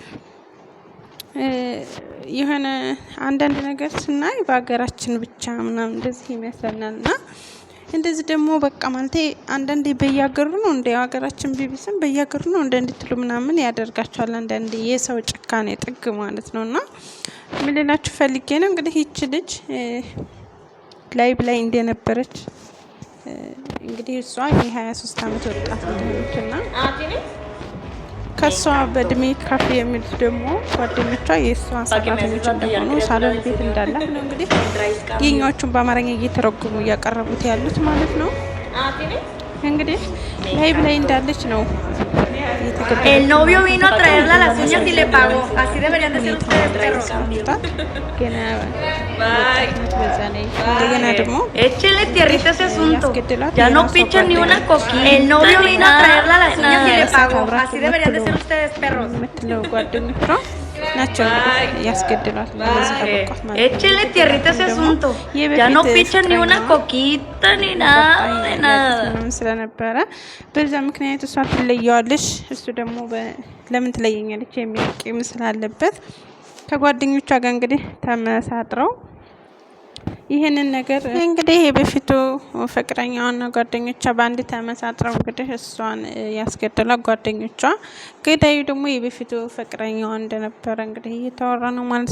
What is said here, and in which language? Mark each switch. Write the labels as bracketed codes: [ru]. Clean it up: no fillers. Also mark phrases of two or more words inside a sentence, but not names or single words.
[am] የሆነ አንዳንድ ነገር ስናይ በሀገራችን ብቻ ምናምን እንደዚህ ይመስለናል እና እንደዚህ ደግሞ በቃ ማለቴ አንዳንዴ በየሀገሩ ነው እንደ ሀገራችን ቢቢስም በየሀገሩ ነው እንድትሉ ምናምን ያደርጋቸዋል። አንዳንዴ የሰው ጭካኔ ጥግ ማለት ነው። እና ምን ልላችሁ ፈልጌ ነው እንግዲህ ይቺ ልጅ ላይቭ ላይ እንደነበረች እንግዲህ እሷ የ23 ዓመት ወጣት እንደሆነችና ከሷ በእድሜ ከፍ የሚሉት ደግሞ ጓደኞቿ የእሷ ሰራተኞች እንደሆኑ ሳሎን ቤት እንዳላት ነው እንግዲህ የኛዎቹን በአማርኛ እየተረጎሙ እያቀረቡት ያሉት ማለት ነው። እንግዲህ ላይቭ ላይ እንዳለች ነው [es] El novio vino a traerla las uñas y le pagó. Así deberían de ser ustedes, perros. Échele tierrita a ese asunto. Ya no pichan ni una coquilla. El novio vino a traerla las uñas y le pagó. Así deberían de ser ustedes, perros. Échele tierrita a ese asunto. Ya no pichan ni una coquita ni nada de nada. [am] ስለነበረ በዛ ምክንያት እሷ ትለየዋለሽ፣ እሱ ደግሞ ለምን ትለየኛለች የሚል ቂም ስላለበት ከጓደኞቿ ጋር እንግዲህ ተመሳጥረው ይሄንን ነገር እንግዲህ የበፊቱ ፍቅረኛዋና ጓደኞቿ በአንድ ተመሳጥረው እንግዲህ እሷን ያስገደሏት ጓደኞቿ፣ ገዳዩ ደግሞ የበፊቱ ፍቅረኛዋ እንደነበረ እንግዲህ እየተወራ ነው ማለት